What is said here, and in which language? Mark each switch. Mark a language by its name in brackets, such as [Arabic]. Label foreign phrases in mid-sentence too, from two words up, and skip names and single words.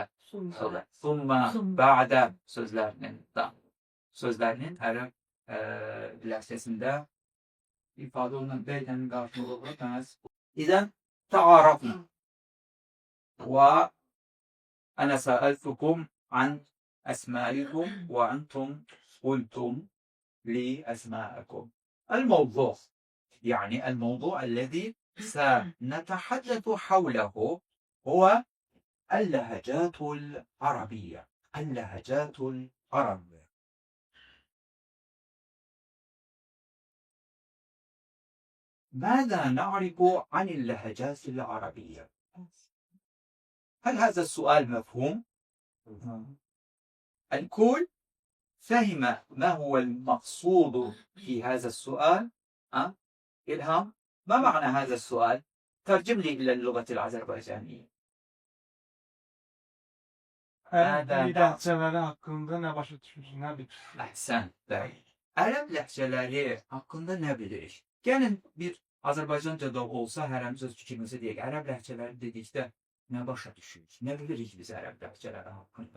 [Azerbaijani] Summa, bə'də sözlərinin ərəb ləhcəsində ifadə olunan bə'dənin qarşılığı məhz. [Arabic] إذن، تعارفنا. وأنا سألتكم عن أسمائكم وأنتم قلتم لي أسمائكم. El-mevzu. Yani الموضوع الذي سنتحدث حوله هو اللهجات العربية. اللهجات العربية. ماذا نعرف عن اللهجات العربية؟ هل هذا السؤال مفهوم؟ الكل فهم ما هو المقصود في هذا السؤال؟ إلهام، ما معنى هذا السؤال؟ ترجم لي إلى اللغة الأذربيجانية. [Azerbaijani] Ərəb ləhcələri haqqında nə başa düşürsün, nə bilirsin? Əhsən, bəli. Ərəb ləhcələri haqqında nə bilirik? Gəlin bir Azərbaycanca da olsa hərəmizə fikrimizi deyək. Ərəb ləhcələri dedikdə nə başa düşürük? Nə bilirik biz ərəb ləhcələri haqqında?